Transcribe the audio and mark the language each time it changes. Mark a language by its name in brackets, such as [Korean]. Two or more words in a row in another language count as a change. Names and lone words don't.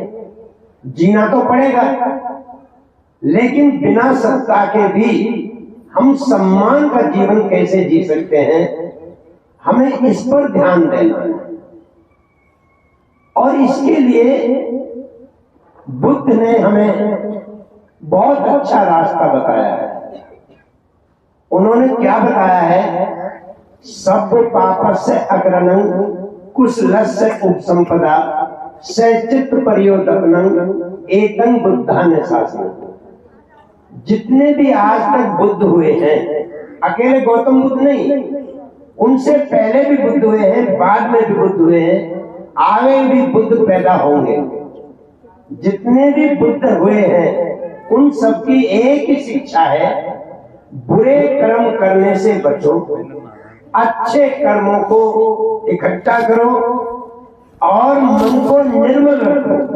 [Hindi] जीना तो पड़ेगा, लेकिन बिना सत्ता के भी हम सम्मान का जीवन कैसे जी सकते हैं, हमें इस पर ध्यान देना है। और इसके लिए बुद्ध ने हमें बहुत अच्छा रास्ता बताया है। उन्होंने क्या बताया है, [Pali] सब पापस्य अकरणं कुशलस्य उपसंपदा सचित परियोदपनं एतं बुद्धान शासनं। [Hindi] जितने भी आज तक बुद्ध हुए हैं, अकेले गौतम बुद्ध नहीं, उनसे पहले भी बुद्ध हुए हैं, बाद में भी बुद्ध हुए हैं, आगे भी बुद्ध पैदा होंगे। जितने भी बुद्ध हुए हैं उन सबकी एक ही शिक्षा है, बुरे कर्म करने से बचो, अच्छे कर्मों को इकट्ठा करो और मन को निर्मल रखो।